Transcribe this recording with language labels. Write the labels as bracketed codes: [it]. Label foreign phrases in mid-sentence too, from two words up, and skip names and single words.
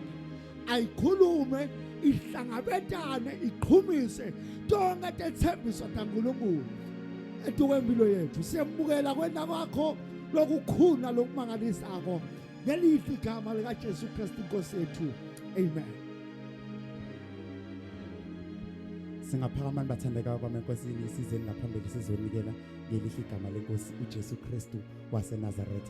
[ss] Ayikhulume ihlangabetane iqhumise tonke tethembiso kaNkulunkulu etukwempilo yethu. Siyembukela kwena kwakho lokukhuna lokumangalisako ngelithi igama lika Jesu Kristu Nkosi yethu. Amen. Singaphakamani bathandeka kwami enkosini sizeni ngaphambili sizonikela ngelihle igama lenkosi uJesu Kristu waseNazaretha.